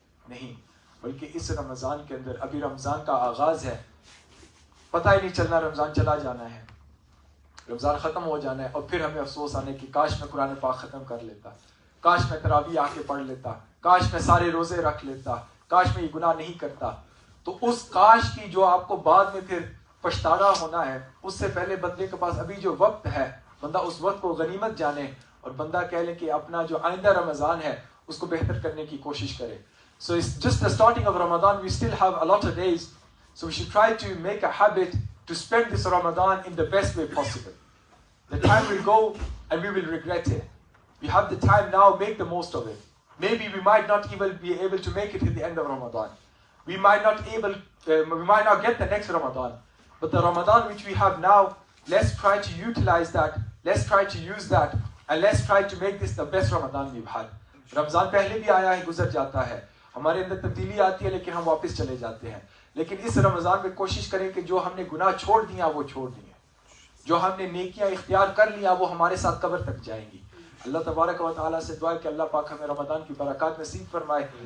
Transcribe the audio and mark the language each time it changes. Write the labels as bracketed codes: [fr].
[ur] نہیں، بلکہ اس رمضان کے اندر ابھی رمضان کا آغاز ہے، پتہ ہی نہیں چلنا رمضان چلا جانا ہے، رمضان ختم ہو جانا ہے، اور پھر ہمیں افسوس آنے کی کاش میں قرآن پاک ختم کر لیتا، کاش میں تراویح آ کے پڑھ لیتا، کاش میں سارے روزے رکھ لیتا، کاش میں یہ گناہ نہیں کرتا. تو اس کاش کی جو آپ کو بعد میں پھر پچھتانا ہونا ہے، اس سے پہلے بندے کے پاس ابھی جو وقت ہے، بندہ اس وقت کو غنیمت جانے اور بندہ کہہ لے کہ اپنا جو آئندہ رمضان ہے اس کو بہتر کرنے کی کوشش کرے. [en] So it's just the starting of Ramadan. We still have a lot of days. So we should try to make a habit to spend this Ramadan in the best way possible. The time will go and we will regret it. We have the time now, make the most of it. Maybe we might not even be able to make it at the end of Ramadan. We might not get the next Ramadan. But the Ramadan which we have now, let's try to utilize that. Let's try to use that. And let's try to make this the best Ramadan we've had. [ur] رمضان پہلے بھی آیا ہے، گزر جاتا ہے، ہمارے اندر تبدیلی آتی ہے لیکن ہم واپس چلے جاتے ہیں. لیکن اس رمضان میں کوشش کریں کہ جو ہم نے گناہ چھوڑ دیا وہ چھوڑ دیے، جو ہم نے نیکیاں اختیار کر لیا وہ ہمارے ساتھ قبر تک جائیں گی. اللہ تبارک و تعالیٰ سے دعا ہے کہ اللہ پاک ہمیں رمضان کی برکات نصیب فرمائے.